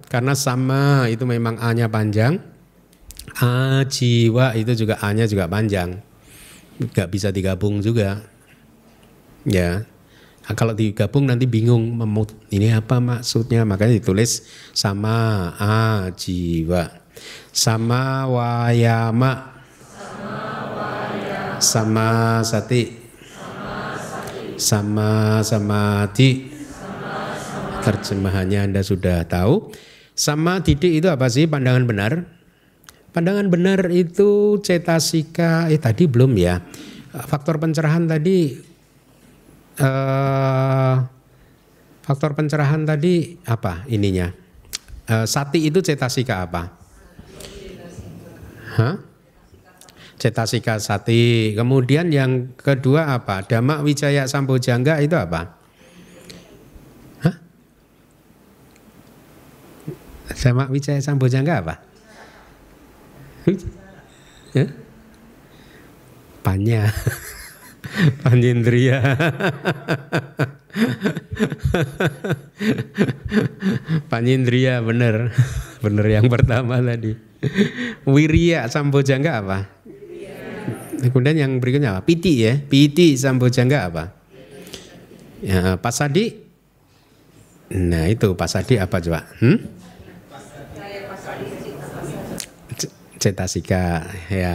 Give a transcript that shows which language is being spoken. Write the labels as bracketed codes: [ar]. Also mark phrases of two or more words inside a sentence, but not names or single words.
[id] Karena sama itu memang A-nya panjang, ajiwa itu juga A-nya juga panjang, nggak bisa digabung juga, ya. Nah, kalau digabung nanti bingung, ini apa maksudnya? Makanya ditulis [pi] sama ajiwa, sama wayama, sama sati, sama samadhi. [id] Terjemahannya Anda sudah tahu. [pi] Sama didik [id] itu apa sih? Pandangan benar. Pandangan benar itu cetasika. Tadi belum ya. Faktor pencerahan tadi. Faktor pencerahan tadi apa ininya? Sati itu cetasika apa? Hah? [pi] Cetasika sati. [id] Kemudian yang kedua apa? [pi] Dhamma wijaya sambojangga [id] itu apa? [pi] Sama wijaya sambojangga [id] apa? Ya? [pi] Panya, panjendria, panjendria [id] bener yang pertama tadi. [pi] Wirya sambojangga [id] apa? Kemudian yang berikutnya apa? Piti ya, [pi] piti sambojangga [id] apa? Ya, pasadi. Nah itu pasadi apa coba? Cetasika ya.